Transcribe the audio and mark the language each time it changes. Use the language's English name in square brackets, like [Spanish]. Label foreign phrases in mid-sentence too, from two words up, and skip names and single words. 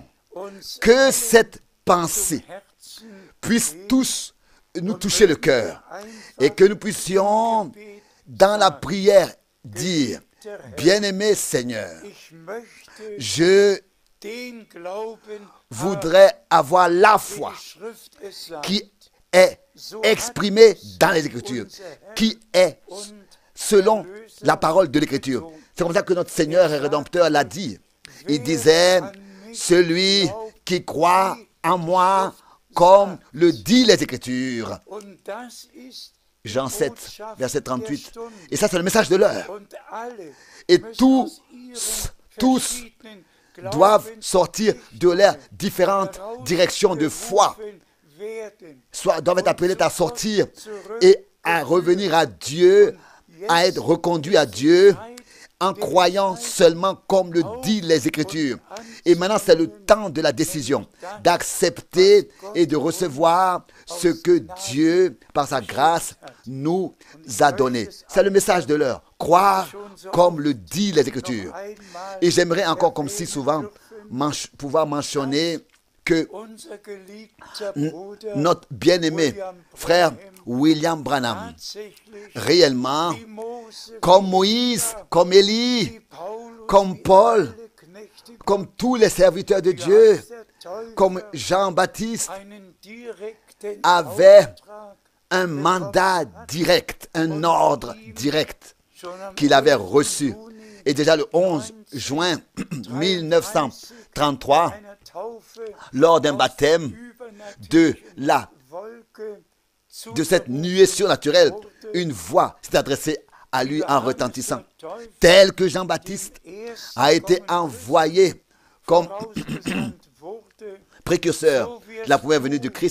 [French] Que cette pensée puisse tous nous toucher le cœur et que nous puissions, dans la prière, dire, bien-aimé Seigneur, je [German] den Glauben [French] voudrait avoir la [German] haben, [French] foi [German] die Schrift es sagt. [French] qui est exprimée dans les Écritures, qui est selon la parole de l'Écriture. C'est comme ça que notre Seigneur et Rédempteur l'a dit. Il disait, celui qui croit en moi, comme le dit les Écritures. [German] Und das ist die [French] Jean 7, [German] Botschaft [French] verset [German] der [French] 38. [German] Stunde. [French] Et ça, c'est le message de l'heure. [German] Und alle [French] Et [German] müssen [French] tous [German] aus ihren verschiedenen [French] doivent sortir de leurs différentes [German] Glaubensrichtungen [French] directions de foi, [German] herausgerufen werden. [French] doivent être appelés à sortir et à revenir à Dieu, à être reconduits à Dieu en croyant seulement comme le dit les Écritures. Et maintenant, c'est le temps de la décision, d'accepter et de recevoir ce que Dieu, par sa grâce, nous a donné. C'est le message de l'heure. Croire comme le dit les Écritures. Et j'aimerais encore, comme si souvent, pouvoir mentionner que [German] Unser geliebter Bruder [French] notre bien-aimé frère William Branham, [German] tatsächlich [French] réellement, [German] wie Mose, [French] comme Moïse, comme Élie, [German] wie Paulus, [French] comme [German] wie [French] Paul, [German] alle Knechte [French] comme tous les serviteurs de [German] Gottes, [French] Dieu, [German] der Täufer [French] comme Jean-Baptiste, [German] einen direkten [French] avait [German] Auftrag [French] un mandat direct, un ordre direct [German] schon am [French] qu'il avait [German] 11. [French] reçu. [German] Juni [French] Et déjà le 11 juin 1933, [German] einer Taufe [French] lors d'un baptême de cette nuée surnaturelle, une voix s'est adressée à lui en retentissant, tel que Jean-Baptiste a été envoyé comme précurseur de la première venue du Christ.